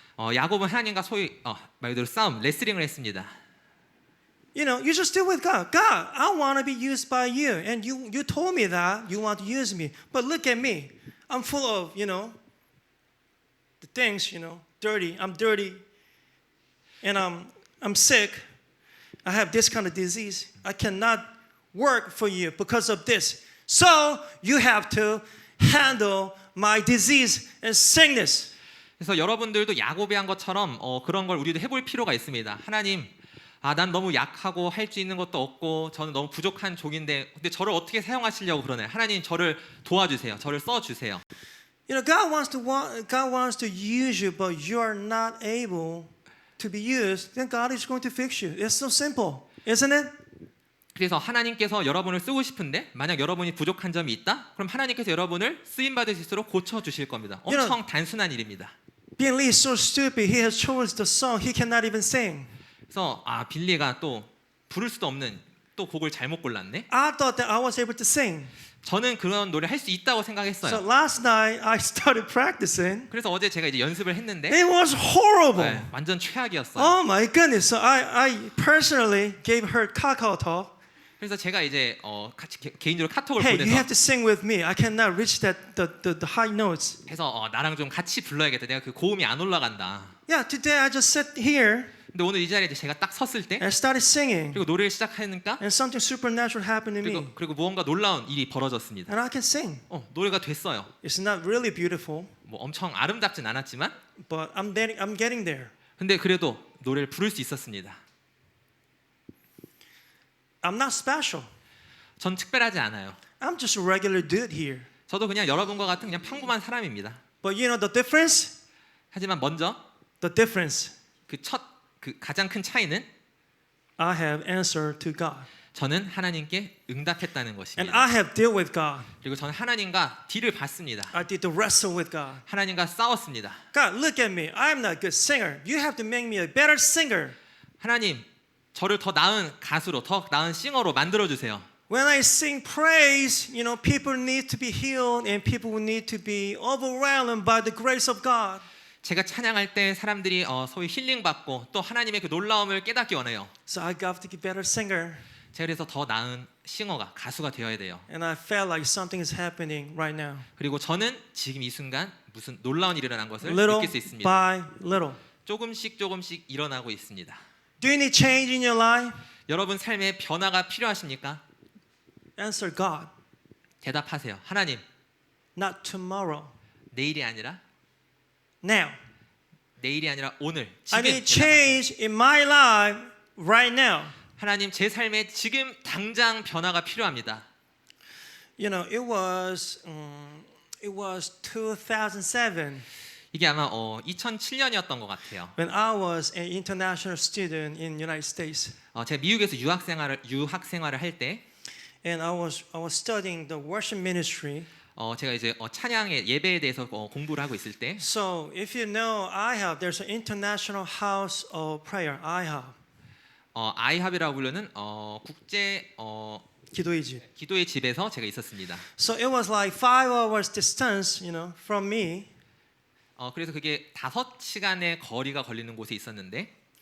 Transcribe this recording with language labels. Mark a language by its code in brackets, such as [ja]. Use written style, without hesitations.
[ko] 야곱은 하나님과 소위 말 그대로 싸움, 레슬링을 했습니다. [en] You know, you just deal with God. God, I want to be used by you. And you told me that you want to use me. But look at me. I'm full of, the things, dirty. I'm dirty. And I'm sick. I have this kind of disease. I cannot work for you because of this. So you have to handle my disease and sickness. [ko] 그래서 여러분들도 야곱이 한 것처럼 그런 걸 우리도 해볼 필요가 있습니다. 하나님, 난 너무 약하고 할 수 있는 것도 없고 저는 너무 부족한 종인데 근데 저를 어떻게 사용하시려고 그러나요? 하나님 저를 도와주세요. 저를 써주세요. [en] You know, God wants to use you, but you are not able to be used. Then God is going to fix you. It's so simple, isn't it? [ko] 그래서 하나님께서 여러분을 쓰고 싶은데 만약 여러분이 부족한 점이 있다? 그럼 하나님께서 여러분을 쓰임 받을 수 있도록 고쳐 주실 겁니다. 엄청 단순한 일입니다. [en] Billy Lee is so stupid. He has chosen the song he cannot even sing. [ko] 그래서 빌리가 또 부를 수도 없는 또 곡을 잘못 골랐네. [en] I thought that I was able to sing. [ko] 저는 그런 노래 할 수 있다고 [en] So [ko] 생각했어요. [en] last night I started practicing. [ko] 그래서 어제 제가 이제 연습을 했는데 [en] It was horrible. [ko] 네, 완전 최악이었어요. [en] Oh my goodness. So I personally gave her kakao talk. [ko] 그래서 제가 이제 같이 개인적으로 카톡을 [en] Hey, you [ko] 보내서 [en] have to sing with me. I cannot reach the high notes. [ko] 해서 나랑 좀 같이 불러야겠다. 내가 그 고음이 안 올라간다. [en] Yeah, today I just sat here [ko] 근데 오늘 이 자리에 제가 딱 섰을 때 [en] and started singing. [ko] 그리고 노래를 시작하니까 [en] And something supernatural happened to me. [ko] 그리고 무언가 놀라운 일이 벌어졌습니다. [en] And I can sing. [ko] 노래가 됐어요. [en] It's not really beautiful, [ko] 뭐 엄청 아름답진 않았지만 [en] but I'm getting there. [ko] 근데 그래도 노래를 부를 수 있었습니다. [en] I'm not special. [ko] 전 특별하지 않아요. [en] I'm just a regular dude here. [ko] 저도 그냥 여러분과 같은 그냥 평범한 사람입니다. [en] But you know the difference? [ko] 하지만 먼저 [en] The difference. [ko] 그 가장 큰 차이는 [en] I have answered to God. [ko] 저는 하나님께 응답했다는 [en] And [ko] 것입니다. [en] I have dealt with God. [ko] 그리고 저는 하나님과 딜을 받습니다. [en] I did to wrestle with God. [ko] 하나님과 싸웠습니다. [en] God, look at me. I'm not a good singer. You have to make me a better singer. [ko] 하나님, 저를 더 나은 가수로, 더 나은 싱어로 만들어 주세요. [en] When I sing praise, people need to be healed and people need to be overwhelmed by the grace of God. [ko] 제가 찬양할 때 사람들이 소위 힐링 받고 또 하나님의 그 놀라움을 깨닫기 원해요. [en] So I got to be better singer. [ko] 제가 그래서 더 나은 싱어가 가수가 되어야 돼요. [en] And I felt like something is happening right now. [ko] 그리고 저는 지금 이 순간 무슨 놀라운 일이 일어난 것을 [en] Little [ko] 느낄 수 있습니다. [en] by little. [ko] 조금씩 일어나고 있습니다. [en] Do you need change in your life? [ko] 여러분 삶에 변화가 필요하십니까? [en] Answer God. [ko] 대답하세요. 하나님, [en] Not tomorrow. [ko] 내일이 아니라 [en] Now. [ko] 내일이 아니라 오늘 [en] I [ko] 지금 [en] need [ko] 대답하세요. [en] change in my life right now. [ko] 하나님 제 삶에 지금 당장 변화가 필요합니다. [en] You know, it was 2007 [ko] 이게 아마 2007년이었던 것 같아요. [en] when I was an international student in United States. [ko] 제가 미국에서 유학 생활을 할 때 [en] And I was studying the worship ministry. [ko] 제가 이제 찬양의 예배에 대해서 공부를 하고 있을 때 [en] So if you know IHOP, there's an international house of prayer. IHOP. [ko] 아이합이라고 부르는 국제 기도의 집. 기도의 집에서 제가 있었습니다. [en] So it was like 5 hours distance, from me. [ko] 그래서 그게 5시간의 거리가 걸리는 곳에 있었는데